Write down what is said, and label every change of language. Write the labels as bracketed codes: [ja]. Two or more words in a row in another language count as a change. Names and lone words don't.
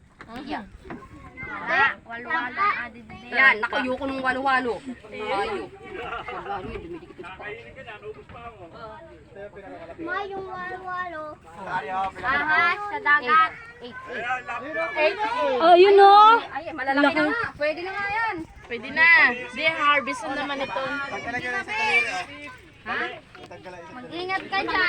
[tl] Iya. Walo-walo. Yan, nakayuko ng walo-walo. Ayo. Walo-walo yun, dumidikit sa pa. Ma, yung walo-walo. Ahas, sa dagat. 8. Oh, yun o. Ay, malalaki na nga. Pwede na nga yan. Pwede na. Di, harvest na naman ito. Mag-ingat ka dyan.